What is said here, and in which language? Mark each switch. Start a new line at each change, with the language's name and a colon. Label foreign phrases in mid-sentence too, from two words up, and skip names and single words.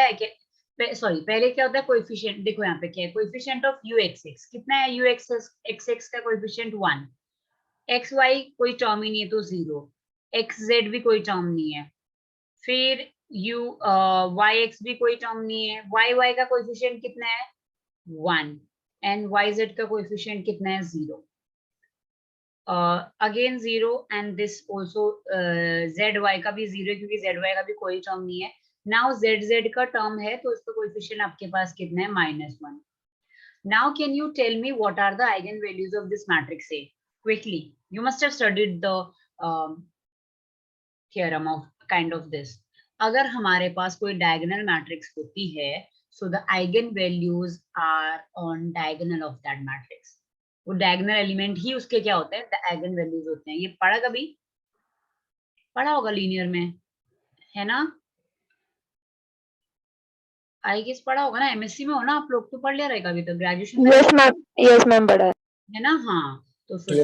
Hindi: है क्या, सॉरी पहले क्या होता है कोएफिशिएंट, देखो यहाँ पे क्या है,
English: coefficient of u x x
Hindi: कितना है, u x x का कोएफिशिएंट 1, एक्स वाई कोई टर्म ही नहीं है तो 0, एक्स जेड भी कोई टर्म नहीं है, फिर यू वाई एक्स भी कोई टर्म नहीं है, वाई वाई का कोएफिशिएंट कितना है 1, एंड वाई जेड का कोएफिशिएंट कितना है 0, अगेन 0,
English: and this also
Hindi: जेड वाई का भी 0 है, क्योंकि जेड वाई का भी कोई टर्म नहीं है। नाउ जेड जेड का टर्म है तो इसका कोएफिशिएंट आपके पास कितना है -1।
English: Now can you tell me what are the eigenvalues of this matrix A? Quickly, you must have studied the theorem of kind of this.
Hindi: अगर हमारे पास कोई
English: diagonal matrix
Hindi: होती है,
English: so the eigenvalues are on diagonal of that matrix.
Hindi: वो
English: diagonal element
Hindi: ही उसके क्या होते हैं,
English: the eigenvalues
Hindi: होते हैं। ये पढ़ा कभी, पढ़ा होगा लीनियर में, है ना,
English: I guess
Hindi: पढ़ा होगा ना, एमएससी में हो ना आप लोग, तो पढ़ लिया रहेगा अभी तक, ग्रेजुएशन में
English: yes ma'am
Hindi: पढ़ा है ना, हाँ। तो फिर